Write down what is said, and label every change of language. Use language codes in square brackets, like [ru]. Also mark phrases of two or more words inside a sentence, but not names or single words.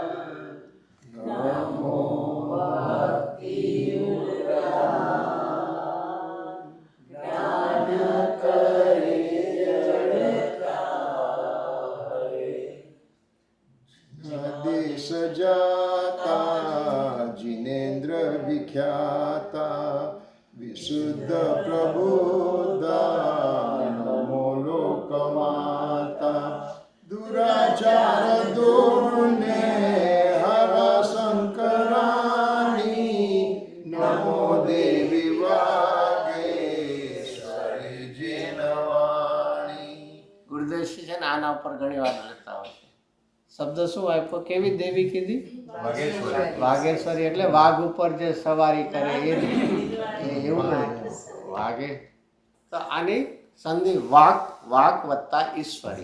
[hi] नमो देश जाता जिनेन्द्र विख्याता विशुद्ध प्रबुद्धा नमो लोकमाता दुराचार दुर्ने हर शंकराणी नमो देवी वागेश्वरी जिनवाणी. [gu] ગુરુદેવજી છે ને આના ઉપર ઘણી વાર લખતા હોય છે. શબ્દ શું આપ્યો? કેવી દેવી કીધી? વાઘેશ્વરી. એટલે વાઘ ઉપર જે સવારી કરે એ એવું નહીં વાઘે. તો આની સંધિ વાક, વાક વત્તા ઈશ્વરી.